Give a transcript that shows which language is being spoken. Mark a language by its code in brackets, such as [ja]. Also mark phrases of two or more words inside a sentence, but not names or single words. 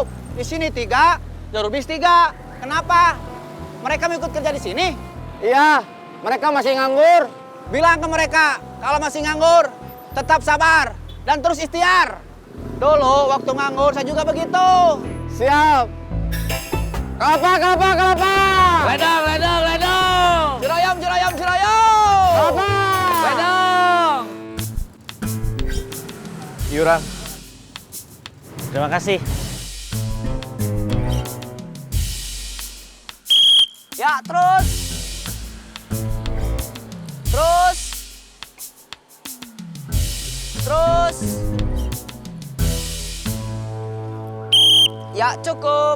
[id] Di sini 3, Jarubis 3. Kenapa? Mereka mau ikut kerja di sini? Iya, mereka masih nganggur. Bilang ke mereka, kalau masih nganggur, tetap sabar dan terus ikhtiar. Dulu waktu nganggur saya juga begitu. Siap. Kelapa, kelapa, kelapa. Ledang, ledang, ledang. Cirayam, cirayam, cirayam. Kelapa. Yuran. Terima kasih. Ya, terus. Terus. Terus. Ya, cukup.